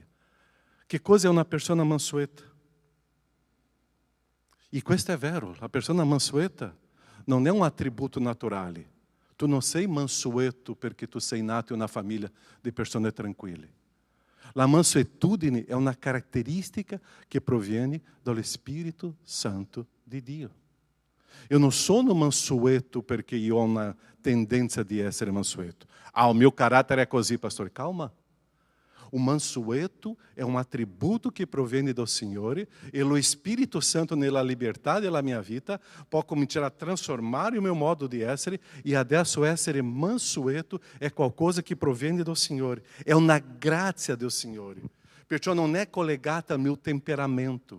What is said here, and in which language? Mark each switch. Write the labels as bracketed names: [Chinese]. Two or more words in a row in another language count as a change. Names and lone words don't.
[Italian] Che cosa è una persona mansueta? E questo è vero, la persona mansueta non è un attributo naturale. Tu non sei mansueto perché tu sei nato in una famiglia di persone tranquille. La mansuetudine è una caratteristica che proviene dallo Spirito Santo di Dio. [Portuguese] Eu não [Italian] sono mansueto perché io ho una tendenza di essere mansueto. [Portuguese] O meu caráter é così, pastor. [Italian] Calma. O mansueto [Portuguese] é um atributo que [Italian] proviene do Signore e o Spirito Santo nella libertà della mia vita può cominciare a transformare [Portuguese] o meu modo [Italian] di essere, e adesso essere mansueto è qualcosa che proviene do Signore. È una grazia do Signore. Perciò non è collegata al mio temperamento.